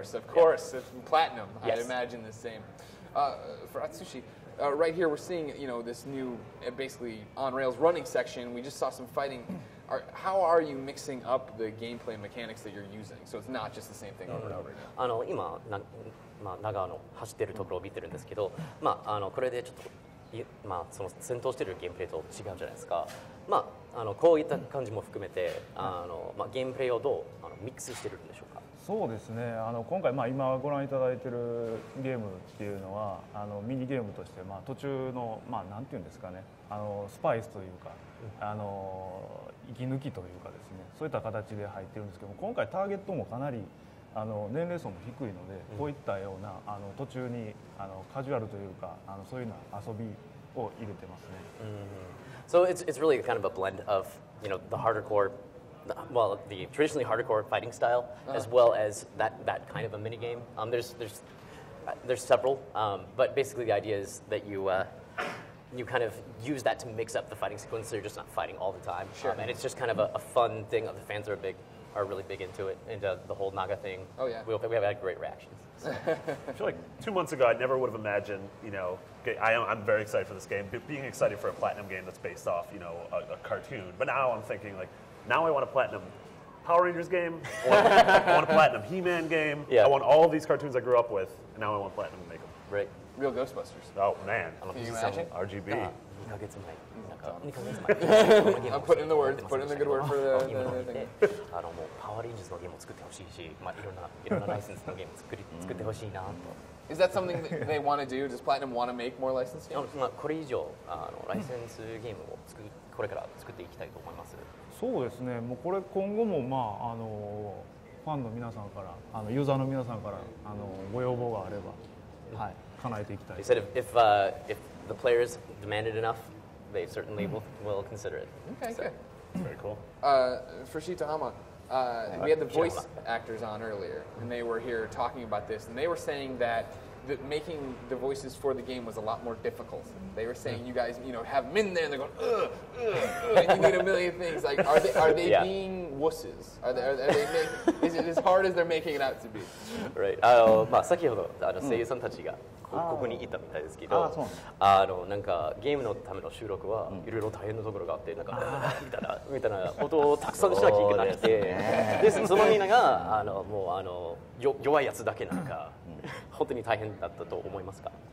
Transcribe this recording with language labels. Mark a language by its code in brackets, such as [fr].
[en] Of course. If Platinum, yes. I'd imagine the same. For Atsushi, right here we're seeing this new, basically on-rails running section. We just saw some fighting. How are you mixing up the gameplay mechanics that you're using, so it's not just the same thing over and over again? [ja] 今長野走ってるところを見てるんですけど、これでちょっと。その戦闘しているゲームプレイと違うじゃないですか。こういった感じも含めてゲームプレイをどうミックスしてるんでしょうか？そうですね。今回今ご覧いただいているゲームっていうのはミニゲームとして途中のなんていうんですかね、スパイスというか息抜きというかですね、そういった形で入ってるんですけども、今回ターゲットもかなり年齢層も低いので、こういったような途中にカジュアルというかそういうような遊びを入れてますね。 [en] So it's really kind of a blend of the harder core, well, the traditionally hardcore fighting style, as well as that kind of a mini game. There's several, but basically the idea is that you kind of use that to mix up the fighting sequence, so you're just not fighting all the time. Sure. And it's just kind of a fun thing. The fans are really big into it, into the whole Naga thing. Oh yeah. We have had great reactions. So. I feel like 2 months ago, I never would have imagined, I'm very excited for this game, being excited for a Platinum game that's based off, a cartoon. But now I'm thinking, now I want a Platinum Power Rangers game, I want a Platinum He-Man game, Yeah. I want all of these cartoons I grew up with, and now I want Platinum to make them. Right. Real Ghostbusters. Oh, man. Can you imagine? RGB. I'm putting in the word, put in the good word for the thing. [ja] もうパワーレンジャーズのゲームを作ってほしいし、いろんなライセンスのゲームを作ってほしいなと。 [en] Is that something that they want to do? Does Platinum want to make more licensed games? [ja] これ以上ライセンスゲームをこれから作っていきたいと思います。そうですね、もうこれ今後もファンの皆さんからユーザーの皆さんからご要望があれば、はい、叶えていきたい。 [en] He said if the players demanded enough, they certainly will consider it. Okay, good. Very cool. For Shitahama, we had the voice actors on earlier, and they were here talking about this, and they were saying that making the voices for the game was a lot more difficult. They were saying you guys, have them in there, and they're going, and you need a million things. Like, are they being wusses? Are they is it as hard as they're making it out to be? Right. [ja] 先ほど声優さんたちがここにいたみたいですけど、なんかゲームのための収録はいろいろ大変なところがあって、なんかみたいなことをたくさんしなきゃいけなくて、でそのみんながもう弱いやつだけなんか本当に大変だったと思いますか？